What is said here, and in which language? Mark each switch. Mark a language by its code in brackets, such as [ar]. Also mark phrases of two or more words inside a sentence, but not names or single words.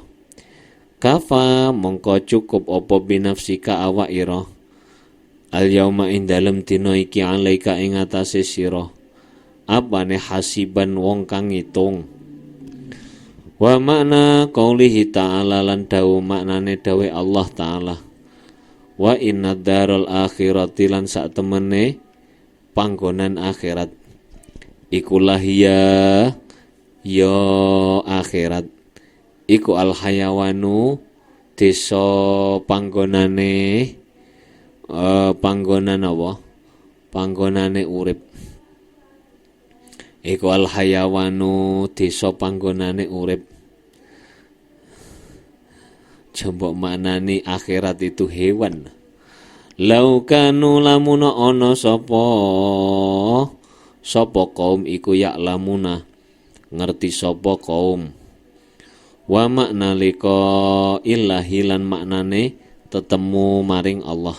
[jv] Kafa mongko cukup apa binafsika awak ira, [ar] اليوم [jv] ing dalem dina iki alaika ing atase sira, apane hasiban wong kang ngitung. [ar] ومعنى قوله تعالى [jv] lan dawu maknane dawe Allah ta'ala, [ar] وإن دار الآخرة [jv] lan sak temene panggonan akhirat, ikulah ya akhirat iku [ar] الحيوان [jv] desa panggonane panggonan apa? Panggonane urip. Iku [ar] الحيوان [jv] desa panggonane urip. Coba maknani akhirat itu hewan. Laukanu lamuna ana sapa kaum iku ya lamuna ngerti sapa kaum. [ar] ومعنى لقاء الله [jv] lan maknane tetemu maring Allah.